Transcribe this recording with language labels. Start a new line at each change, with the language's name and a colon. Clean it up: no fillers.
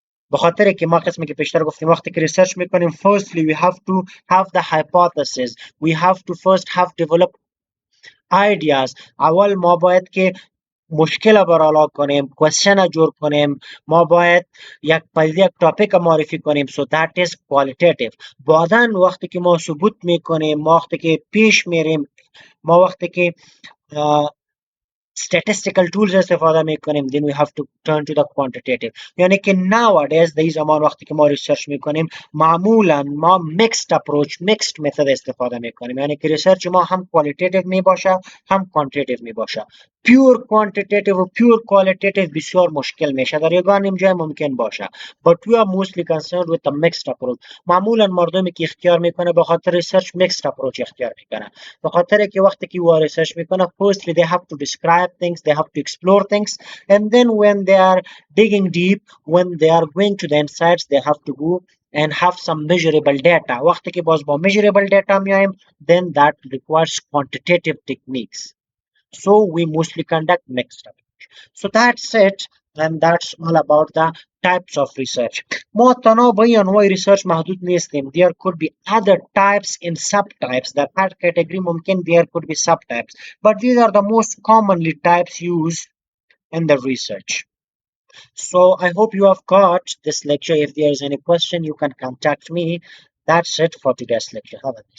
English: به خاطر که ما قسمی که پیشتر گفتیم وقتی که ریسرچ میکنیم firstly we have to have the hypothesis, we have to first have developed ideas.
Persian: اول ما باید که مشکل برالا کنیم، کوشن جور کنیم، ما باید یک پدیده، یک تاپیک معرفی کنیم.
English: so that is qualitative.
Persian: بعداً وقتی که ما ثبوت میکنیم، ما وقتی که پیش میریم، ما وقتی که statistical tools استفاده میکنیم then we have to turn to the quantitative. یعنی که nowadays در این زمان وقتی که ما ریسرچ میکنیم معمولا ما mixed approach mixed method استفاده میکنیم، یعنی که ریسرچ ما هم qualitative میباشه هم quantitative میباشه.
English: pure quantitative و pure qualitative بسیار مشکل میشه، در یگانه جای ممکن باشه but we are mostly concerned with the mixed approach. معمولا مردمی که اختیار میکنه به خاطر ریسرچ mixed approach اختیار میکنه، به خاطر که وقتی که او ریسرچ میکنه firstly they have to describe things, they have to explore things, and then when they are digging deep, when they are going to the insights, they have to go and have some measurable data. وقتی که باز با measurable data میایم then that requires quantitative techniques. So we mostly conduct mixed approach. So that's it, and that's all about the types of research.
Persian: ما تنها به این انواع ریسرچ محدود نیستیم.
English: There could be other types and subtypes. در هر category ممکن there could be subtypes, but these are the most commonly types used in the research. So I hope you have got this lecture. If there is any question you can contact me. That's it for today's lecture. Have a nice day.